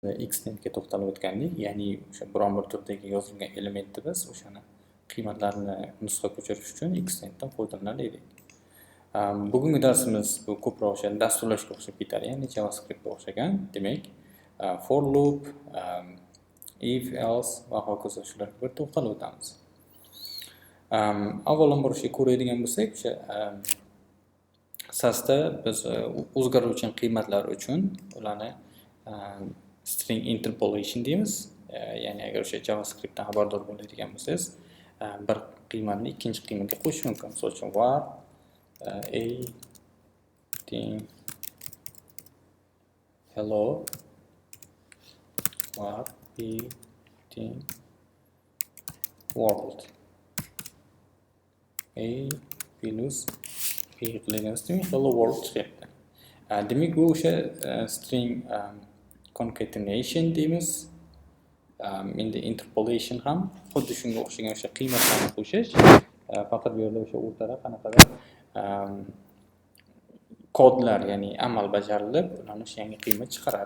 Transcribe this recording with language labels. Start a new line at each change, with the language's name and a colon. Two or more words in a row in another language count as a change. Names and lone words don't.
Uzbek: extendga to'xtalib o'tgandik, ya'ni o'sha biron bir turdagi yozilgan elementni biz o'shani qiymatlarini nusxa ko'chirish uchun extenddan foydalanar edik. Bugungi darsimiz bu ko'proq o'sha dasturlashga o'xshab ketadi, ya'ni JavaScriptga o'xshagan. Demak,
English: for loop, if else
Uzbek: va hokazo shularga bir to'xtalib o'tamiz. Avvalambor o'sha ko'radigan bo'lsak, o'sha Sasda biz o'zgaruvchan qiymatlar uchun ularni
English: string interpolation
Uzbek: deymiz. Ya'ni agar o'sha JavaScriptdan xabardor bo'ladigan bo'lsangiz, bir qiymatni ikkinchi qiymatga qo'shish mumkin. Misol uchun var a teng
English: hello var b
Uzbek: teng world
English: a plus b
Uzbek: qilayotgan
English: hello world
Uzbek: chiqyapti. Demak, bu o'sha
English: string concatenation
Uzbek: deymiz. Endi interpolation ham xuddi shunga o'xshagan o'sha qiymatlarni qo'shish, faqat bu yerda o'sha o'rtada qanaqadir kodlar, ya'ni amal bajarilib, ularni o'sha yangi qiymat chiqaradi.